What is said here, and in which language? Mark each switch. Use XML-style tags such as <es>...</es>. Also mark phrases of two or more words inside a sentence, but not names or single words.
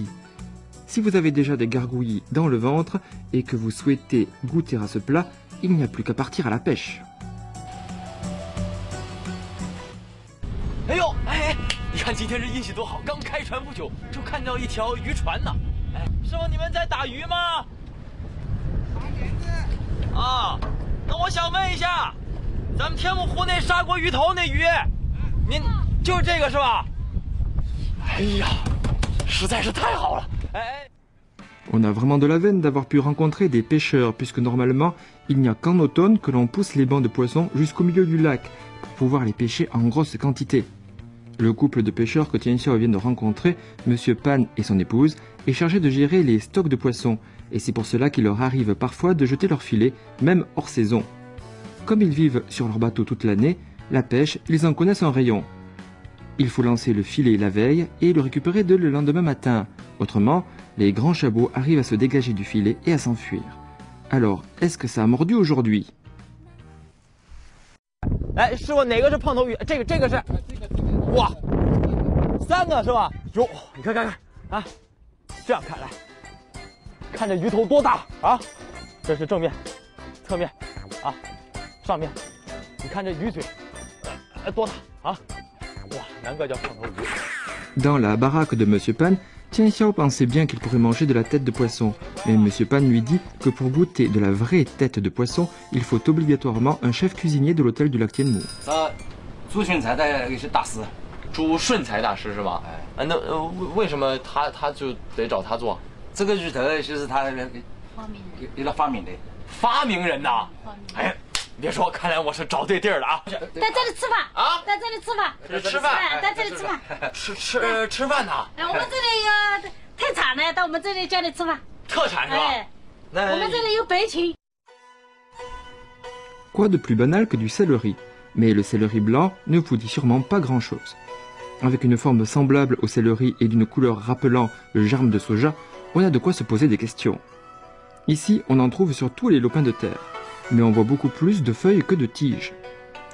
<fr>Si vous avez déjà des gargouillis dans le ventre et que vous souhaitez goûter à ce plat, il n'y a plus qu'à partir à la pêche.</fr> <zh>哎呦，哎，你看今天这运气多好，刚开船不久就看到一条渔船呢。哎，师傅，你们在打鱼吗？打鲢子。啊，那我想问一下。咱们天目湖那砂锅鱼头那鱼，您就是这个是吧？哎呀，实在是太好了！哎。</zh> <fr>On a vraiment de la veine d'avoir pu rencontrer des pêcheurs, puisque normalement, il n'y a qu'en automne que l'on pousse les bancs de poissons jusqu'au milieu du lac, pour pouvoir les pêcher en grosse quantité. Le couple de pêcheurs que Tian Xiao vient de rencontrer, Monsieur Pan et son épouse, est chargé de gérer les stocks de poissons, et c'est pour cela qu'il leur arrive parfois de jeter leurs filets, même hors saison. Comme ils vivent sur leur bateau toute l'année, la pêche, ils en connaissent un rayon. Il faut lancer le filet la veille et le récupérer dès le lendemain matin. Autrement, les grands chabots arrivent à se dégager du filet et à s'enfuir. Alors, est-ce que ça a mordu aujourd'hui?</fr> <zh>哎，师傅，哪个是胖头鱼？这个是。哇，3个是吧？哟，你看啊，这样看来，看这鱼头多大啊！这是正面、侧面啊。上面，你看这鱼嘴，多大啊！哇，难怪叫胖头鱼。</zh> <fr>Dans la baraque de Monsieur Pan, Tian Xiao pensait bien qu'il pourrait manger de la tête de poisson, mais Monsieur Pan lui dit que pour goûter de la vraie tête de poisson, il faut obligatoirement un chef cuisinier de l'hôtel du lac Tianmu.</fr> <zh>朱顺才的是大师，朱顺才大师是吧？哎，那为什么他就得找他做？这个鱼头就是他给他发明的。发明人呐！哎。别说，看来我是找对地儿了啊！在这里吃饭啊，在这里吃饭，吃饭，在这里吃饭，吃饭呢。哎，我们这里有特产呢，到我们这里家里吃饭。特产是吧？哎，我们这里有白芹。</zh> <fr>Quoi de plus banal que du céleri? Mais le céleri blanc ne vous dit sûrement pas grand-chose. Avec une forme semblable au céleri et d'une couleur rappelant le germe de soja, on a de quoi se poser des questions. Ici, on en trouve sur tous les lopins de terre. Mais on voit beaucoup plus de feuilles que de tiges.</fr>